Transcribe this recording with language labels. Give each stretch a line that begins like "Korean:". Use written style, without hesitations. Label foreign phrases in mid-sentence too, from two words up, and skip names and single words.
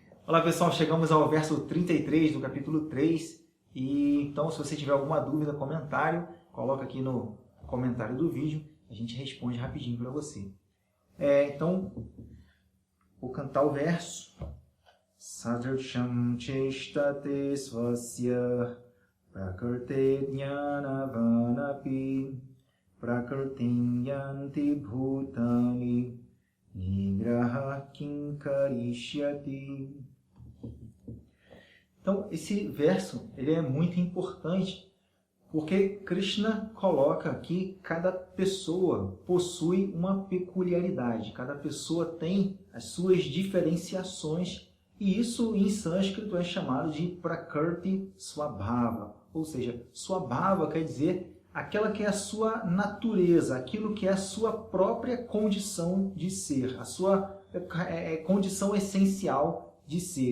Portuguese: Olá pessoal, chegamos ao verso 33 do capítulo 3 e então se você tiver alguma dúvida, comentário, coloca aqui no comentário do vídeo, a gente responde rapidinho para você. Então, vou cantar o verso.
Sanskrit: सदृशं चेष्टते स्वस्याः प्रकृतेः ज्ञानवानपि प्रकृतिं यान्ति भूतानि निग्रहः किंकरिष्यति.
Portuguese: Então, esse verso ele é muito importante porque Krishna coloca aqui cada pessoa possui uma peculiaridade, cada pessoa tem as suas diferenciações e isso em sânscrito é chamado de
Sanskrit: प्रकृति स्वभाव,
Portuguese: ou seja, Swabhava quer dizer aquela que é a sua natureza, aquilo que é a sua própria condição de ser, a sua condição essencial de ser.